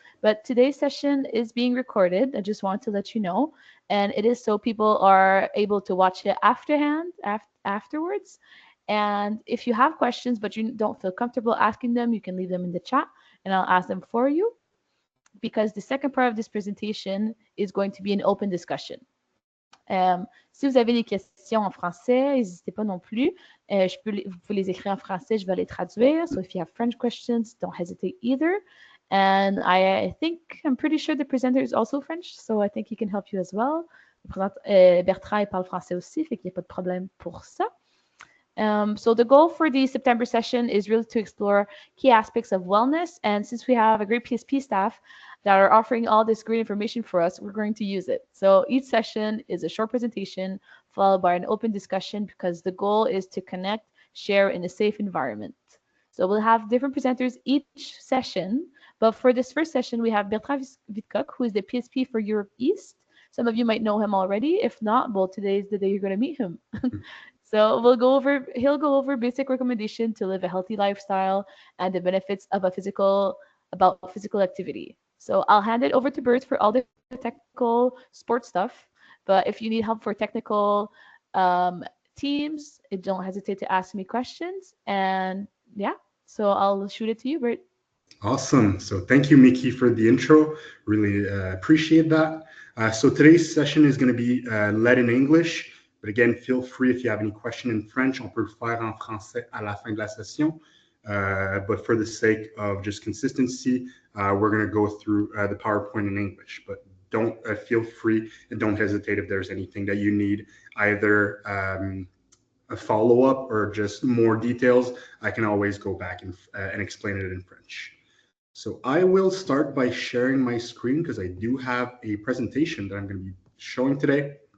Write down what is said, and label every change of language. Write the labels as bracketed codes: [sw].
[en] But today's session is being recorded. I just want to let you know, and it is so people are able to watch it afterwards. And if you have questions but you don't feel comfortable asking them, you can leave them in the chat, and I'll ask them for you. Because the second part of this presentation is going to be an open discussion. [fr] Si vous avez des questions en français, n'hésitez pas non plus. Vous pouvez les écrire en français, je vais les traduire. [en] So if you have French questions, don't hesitate either. And I'm pretty sure the presenter is also French, so I think he can help you as well. [fr] Bertrand, il parle français aussi, fait qu'il n'y a pas de problème pour ça. [en] So the goal for the September session is really to explore key aspects of wellness. And since we have a great PSP staff that are offering all this great information for us, we're going to use it. So each session is a short presentation followed by an open discussion because the goal is to connect, share in a safe environment. So we'll have different presenters each session. But for this first session, we have Bertrand Vittecoq, who is the PSP for Europe East. Some of you might know him already. If not, well, today is the day you're going to meet him. So he'll go over basic recommendation to live a healthy lifestyle and the benefits of physical activity. So I'll hand it over to Bert for all the technical sports stuff. But if you need help for technical teams, don't hesitate to ask me questions. And yeah, so I'll shoot it to you, Bert. Awesome. So thank you, Mickey, for the intro. Really appreciate that. So today's session is going to be led in English. But again, feel free if you have any question in French, [fr] on peut le faire en français à la fin de la session. [en] But for the sake of just consistency, we're going to go through the PowerPoint in English. But don't feel free and don't hesitate if there's anything that you need, either a follow-up or just more details. I can always go back and explain it in French. So I will start by sharing my screen because I do have a presentation that I'm going to be showing today.